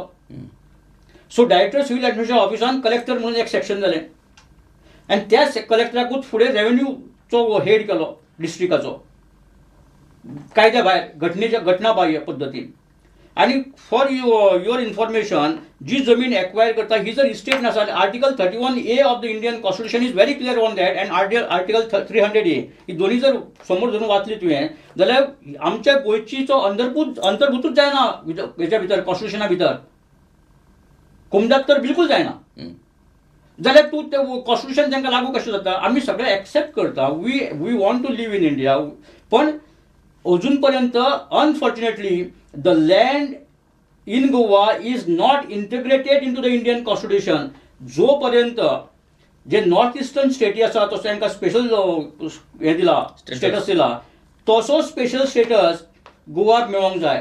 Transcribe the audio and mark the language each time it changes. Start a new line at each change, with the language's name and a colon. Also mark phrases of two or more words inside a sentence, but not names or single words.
English: so director civil administration
Konkani: ऑफिसान कलेक्टर म्हणून एक सेक्शन जालें आनी त्या कलेक्टराकूच फुडें रेव्हेन्यूचो हेड केलो. डिस्ट्रिक्टाचो कायद्या भायर घटना बाह्य पद्दतीन. आणि
English: for your information
Konkani: जी जमीन एक्वायर करता ही जर इस्टेट नासा
English: Article 31A of the Indian Constitution is very clear on that and Article 300A
Konkani: ही दोन्ही जर समोर धरून वाचली तुवें जाल्यार आमच्या गोंयचीचो अंतर्भूतूच जायना हेच्या भितर कॉन्स्टिट्यूशना भितर कोमदाक तर बिलकुल जायना. जाल्यार तूं तें कॉन्स्टिट्यूशन तांकां लागू कशें जाता. आमी सगळे एक्सेप्ट करता
English: we want to live in India
Konkani: पण अजून पर्यंत
English: unfortunately the land in Goa is not integrated into the Indian Constitution.
Konkani: जोपर्यंत जे नॉर्थ इस्टर्न स्टेटी आसा तसो तांकां स्पेशल हें दिला स्टेटस दिला तसो
English: special status
Konkani: गोवाक मेळोंक जाय.